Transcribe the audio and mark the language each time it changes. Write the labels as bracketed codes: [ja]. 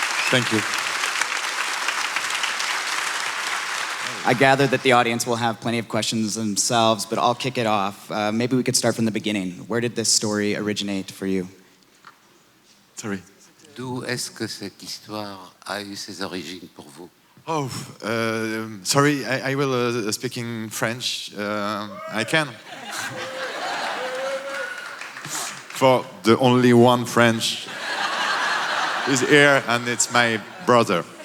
[en] Thank you. I gather that the audience will have plenty of questions themselves, but I'll kick it off. Maybe we could start from the beginning. Where did this story originate for you? Sorry. [fr] D'où est-ce que cette histoire a eu ses origines pour vous? [en] Oh, sorry, I will speak in French. I can. For the only one French is here, and it's my brother.